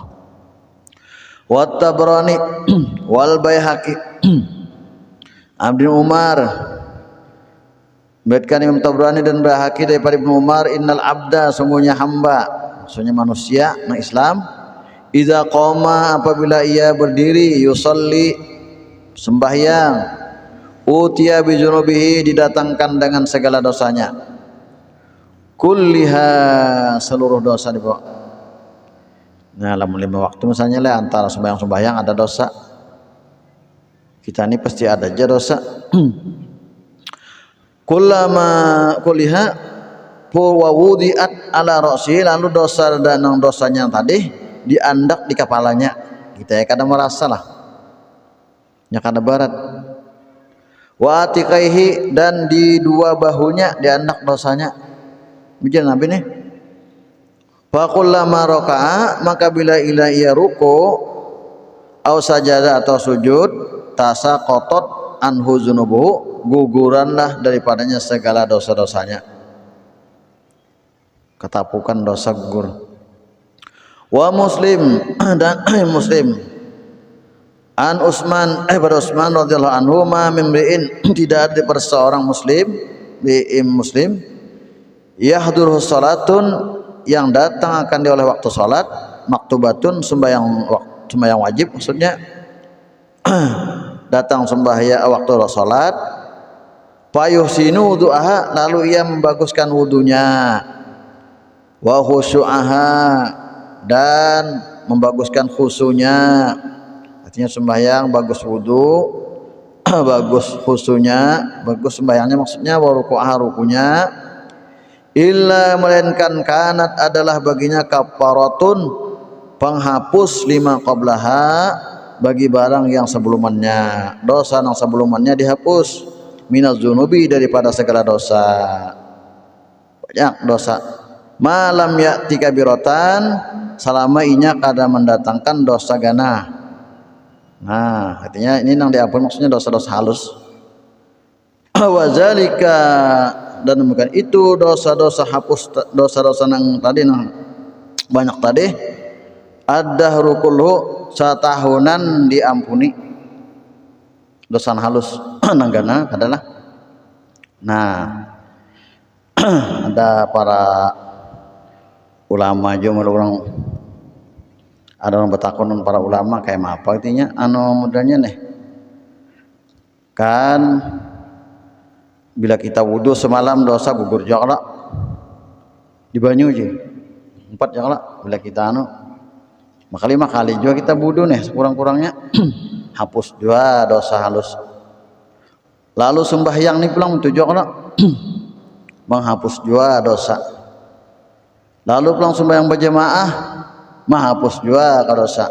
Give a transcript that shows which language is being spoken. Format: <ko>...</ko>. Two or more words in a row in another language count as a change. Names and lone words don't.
<ar>و الطبراني والبيهقي عبد عمر,</ar> <id>berkata Imam Tabrani dan Baihaqi daripada Ibnu Umar,</id> <ar>إن العبد,</ar> <id>sungguhnya hamba, maksudnya manusia nah Islam,</id> <ar>إذا قام,</ar> <id>apabila ia berdiri,</id> <ar>yusalli, sembahyang, أتي ب ذنوبه,</ar> <id>didatangkan dengan segala dosanya, kulliha, seluruh dosa dibawa. Nah dalam 5 waktu misalnya lah, antara sembahyang ada dosa, kita ini pasti ada aja dosa.</id> <ar>كلها و وضعت على رأس,</ar> <bjn>lalu dosa dan dosanya tadi diandak di kepalanya kita ya kada merasa lah nya kada berat.</bjn> <ar>وعاتقيه,</ar> <id>dan di dua bahunya diandak dosanya.</id> <bjn>Bijar Nabi nih.</bjn> <ar>فكلما ركع,</ar> <id>maka bila ia ruku</id> <ar>أو سجد</ar> <id>atau sujud,</id> <ar>تساقطت عنه ذنوبه,</ar> <id>guguranlah daripadanya segala dosa-dosanya.</id> <bjn>Ketapukan dosa gugur.</bjn> <id>Wa Muslim, dan Muslim</id> <ar>عن عثمان عثمان رضي الله عنه ما من امرئ,</ar> <id>tidak ada pada seorang muslim muslim</id> <ar>يحضر صلاة,</ar> <id>yang datang akan dia oleh waktu salat, maktubatun, sembahyang wajib maksudnya datang sembahyang waktu salat,</id> <ar>فيحسن وضوءها,</ar> <id>lalu ia membaguskan wudunya,</id> <ar>وخشوعها,</ar> <id>dan membaguskan khusunya, artinya sembahyang bagus wudu bagus khusunya, bagus sembahyangnya maksudnya,</id> <ar>وركوعها,</ar> <id>rukunya, illa, melainkan kanat, adalah baginya kafaratun, penghapus,</id> <ar>لما قبلها,</ar> <id>bagi barang yang sebelumnya, dosa yang sebelumnya dihapus,</id> <ar>من الذنوب,</ar> <id>daripada segala dosa, banyak dosa,</id> <ar>مالم يأت كبيرة,</ar> <bjn>selama inya kada mendatangkan dosa gana.</bjn> <id>Nah, artinya ini yang diampun maksudnya dosa-dosa halus. Wazalika, dan demikian itu dosa-dosa hapus, dosa-dosa yang tadi yang banyak tadi,</id> <ar>الدهر كله,</ar> <bjn>satahunan diampuni dosa halus nanggana adalah.</bjn> <id>Nah, ada para ulama juga orang, ada orang bertakun para ulama kayak apa intinya mudahnya nih kan, bila kita wudhu semalam dosa gugur jakla di banyu aja 4 jakla, bila kita maka 5 kali juga kita wudhu nih sekurang-kurangnya hapus juga dosa halus. Lalu sembahyang nih pulang 7 jakla menghapus juga dosa. Lalu pulang sembahyang berjamaah menghapus juga dosa.</id>